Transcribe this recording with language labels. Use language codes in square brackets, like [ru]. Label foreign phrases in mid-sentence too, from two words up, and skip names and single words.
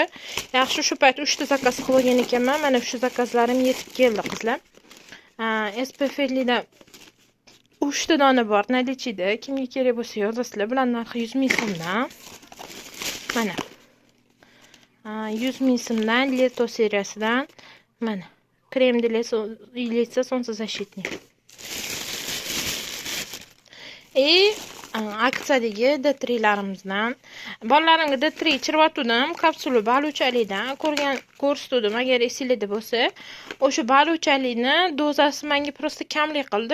[uz] Yaxshi, shu payt 3 ta zakaz qilib olgan ekanman. Mana shu zakazlarim yetib keldi, qizlar. SPF 50 dan 3 ta dona bor, nalichida. Kimga kerak bo'lsa yozasizlar. Bular narxi 100 ming so'mdan. Mana 100 ming so'mdan Leto seriyasidan mana krem [ru] для лица солнцезащитный. [uz] Aksiyadagi D3larimizdan. Bolalarimga D3 ichirib kapsula baluchalikdan ko'rsatdim, agar esingizda bo'lsa. O'sha baluchalikni dozasi menga prosta kamlik qildi.